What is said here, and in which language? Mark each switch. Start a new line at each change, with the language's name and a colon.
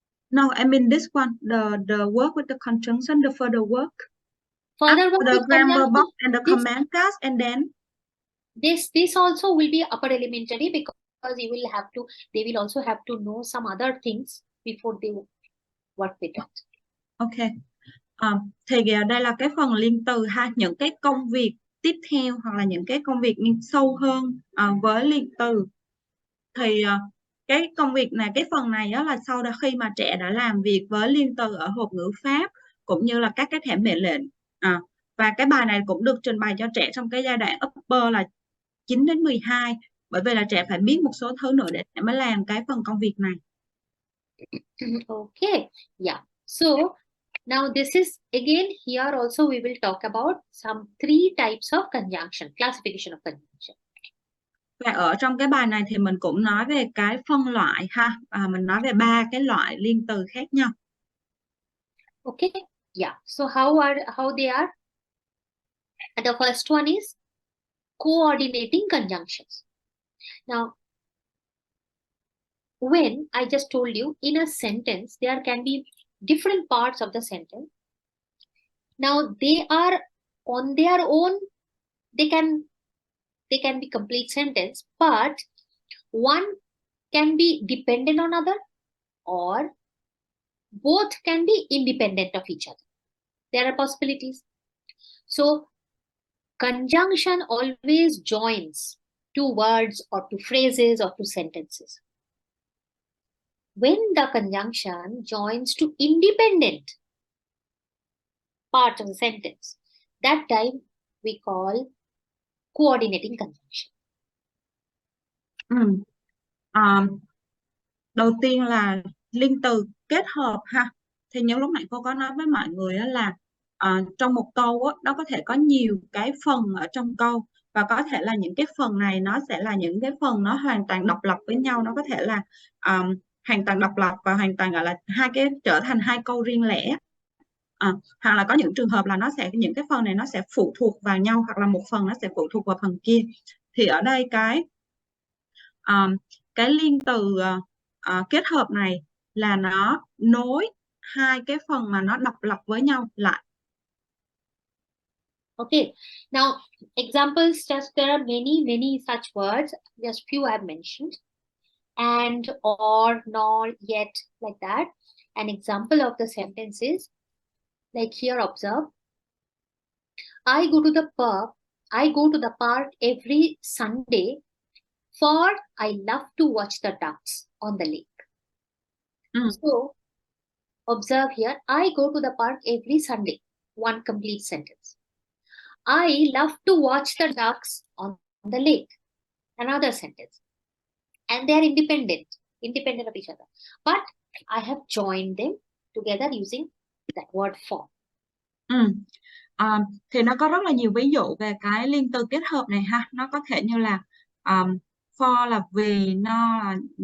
English: No, I mean this one, the work with the conjunction, the further work. Further work the with grammar box and the command cards, and then this also will be upper elementary, because they will also have to know some other things before they work with that. Okay.
Vietnamese: Thì đây là cái phần liên từ ha, những cái công việc tiếp theo hoặc là những cái công việc sâu hơn với liên từ. Thì cái công việc này, cái phần này đó là sau đó khi mà trẻ đã làm việc với liên từ ở hộp ngữ pháp cũng như là các cái thẻ mệnh lệnh. Và cái bài này cũng được trình bày cho trẻ trong cái giai đoạn upper là 9-12, bởi vì là trẻ phải biết một số thứ nữa để mới làm cái phần công việc này.
English: Okay, yeah. So now this is again here also we will talk about some 3 types of conjunction, classification of conjunction.
Vietnamese: Và ở trong cái bài này thì mình cũng nói về cái phân loại ha. Mình nói về 3 cái loại liên từ khác nhau.
English: Okay, yeah. So how they are? And the first one is coordinating conjunctions. Now, when I just told you in a sentence, there can be different parts of the sentence. Now they are on their own, they can be complete sentence, but one can be dependent on other, or both can be independent of each other. There are possibilities. So conjunction always joins 2 words or 2 phrases or 2 sentences. When the conjunction joins to independent part of the sentence, that time we call coordinating conjunction.
Vietnamese: Đầu tiên là liên từ kết hợp ha. Thì những lúc nãy cô có nói với mọi người đó là trong một câu đó, nó có thể có nhiều cái phần ở trong câu, và có thể là những cái phần này nó sẽ là những cái phần nó hoàn toàn độc lập với nhau. Nó có thể là hoàn toàn độc lập và hoàn toàn gọi là trở thành 2 câu riêng lẻ. Hoặc là có những trường hợp là những cái phần này nó sẽ phụ thuộc vào nhau, hoặc là một phần nó sẽ phụ thuộc vào phần kia. Thì ở đây cái liên từ kết hợp này là nó nối 2 cái phần mà nó độc lập với nhau lại.
English: Okay, now examples, just there are many such words, just few I've mentioned. And, or, nor, yet, like that. An example of the sentence is like here, observe. I go to the park every Sunday, for I love to watch the ducks on the lake. So observe here, I go to the park every Sunday. One complete sentence. I love to watch the ducks on the lake. Another sentence. And they are independent of each other. But I have joined them together using that word for.
Vietnamese: Thì nó có rất là nhiều ví dụ về cái liên từ kết hợp này ha. Nó có thể như là for là vì, no là